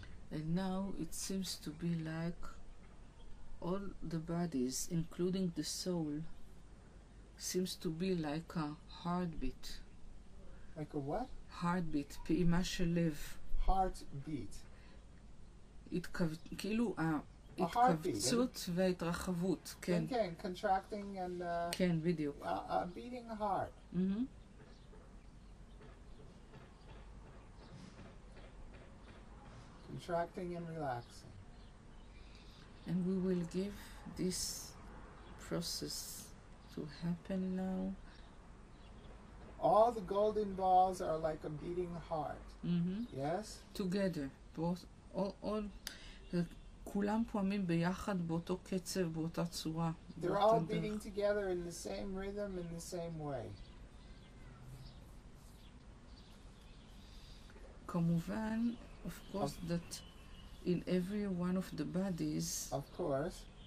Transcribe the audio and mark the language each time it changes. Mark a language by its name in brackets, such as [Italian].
[English] And now it seems to be like all the bodies, including the soul, seems to be like a heartbeat. Like a what? heartbeat, [Hebrew] פעימה של לב. [English] Heartbeat. [Hebrew] כאילו [English] heartbeat. [Hebrew] ההתכווצות וההתרחבות, כן. [English] כן, contracting and [Hebrew] כן, בדיוק. [English] a beating heart. Mm-hmm. Contracting and relaxing. And we will give this process to happen now. All the golden balls are like a beating heart. Mm-hmm. Yes? Together. Both, all, [Hebrew] כולם פועמים ביחד באותו קצב, באותה צורה. [English] They're all beating together in the same rhythm, in the same way. כמובן, of course, that in every one of the bodies, Of course.